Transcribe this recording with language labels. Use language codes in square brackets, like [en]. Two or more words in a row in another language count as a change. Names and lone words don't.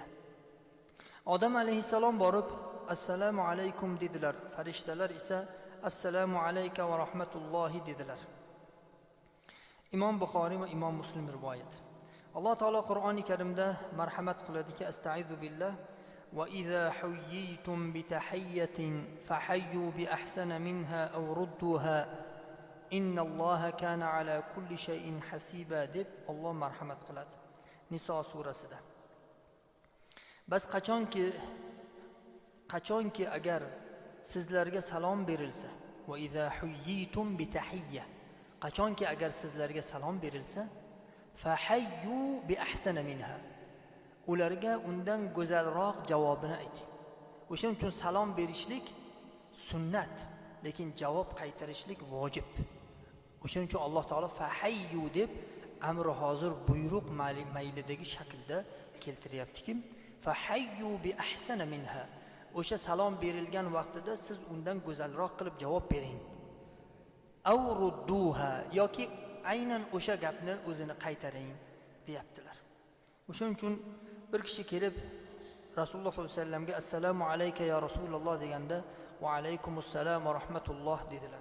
[uz] Odam alayhissalom borib assalomu alaykum dedilar. Farishtalar esa assalomu alayka va rahmatullohi dedilar. Imom Buxoriy va Imom Muslim rivoyat. Alloh taolo Qur'oni Karimda marhamat qiladiki, [ar] أستعيذ بالله وإذا حييتم بتحية فحيوا بأحسن منها أو ردوها إن الله كان على كل شيء حسيبا [uz] deb Alloh marhamat qiladi. Niso surasida. Bas qachonki agar sizlarga salom berilsa, [ar] وإذا حييتم بتحية, [uz] qachonki agar sizlarga salom berilsa, [ar] فحيوا بأحسن منها, [uz] ularga undan go'zalroq javobini ayting. O'shaning uchun salom berishlik sunnat, lekin javob qaytarishlik vojib. O'shaning uchun Alloh taolo fahayyu deb amri hozir buyruq maylidagi shaklda keltiryaptiki, [ar] فحيوا بأحسن منها, [uz] o'sha salom berilgan vaqtida siz undan go'zalroq qilib javob bering. [ar] أو ردوها, [uz] yoki aynan o'sha gapni o'zini qaytaring deyaptilar. O'shaning uchun bir kishi kelib Rasululloh sollallohu alayhi vasallamga assalomu alayka ya Rasululloh deganda va alaykumussalom va rahmatulloh dedilar.